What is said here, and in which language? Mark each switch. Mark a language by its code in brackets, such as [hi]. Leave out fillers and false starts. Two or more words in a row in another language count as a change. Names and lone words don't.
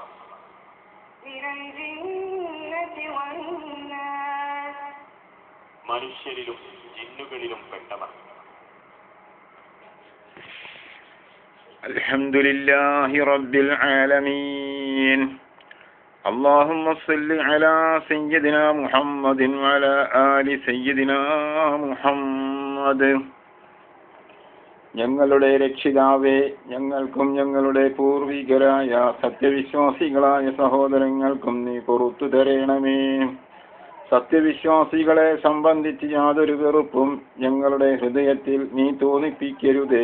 [ar] من الجنة والناس. [ml] മനുഷ്യരിലും ജിന്നുകളിലും പെട്ടവർ. [ar] الحمد لله رب العالمين. اللهم صل على سيدنا محمد وعلى آل سيدنا محمد. [ml] ഞങ്ങളുടെ രക്ഷിതാവേ, ഞങ്ങൾക്കും ഞങ്ങളുടെ പൂർവികരായ സത്യവിശ്വാസികളായ സഹോദരങ്ങൾക്കും നീ പുറത്തു തരണമേ. സത്യവിശ്വാസികളെ സംബന്ധിച്ച് യാതൊരു വെറുപ്പും ഞങ്ങളുടെ ഹൃദയത്തിൽ നീ തോന്നിപ്പിക്കരുതേ.